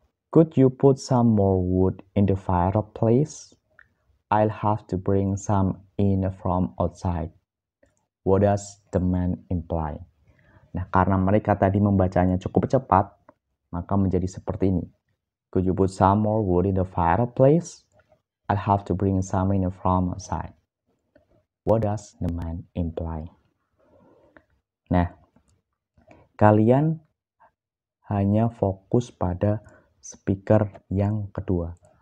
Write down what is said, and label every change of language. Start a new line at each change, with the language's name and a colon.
English: Could you put some more wood in the fireplace? I'll have to bring some in from outside. What does the man imply?
Indonesian: Nah, karena mereka tadi membacanya cukup cepat, maka menjadi seperti ini.
English: Could you put some more wood in the fireplace? I'll have to bring some in from outside. What does the man imply?
Indonesian: Nah, kalian hanya fokus pada speaker yang kedua.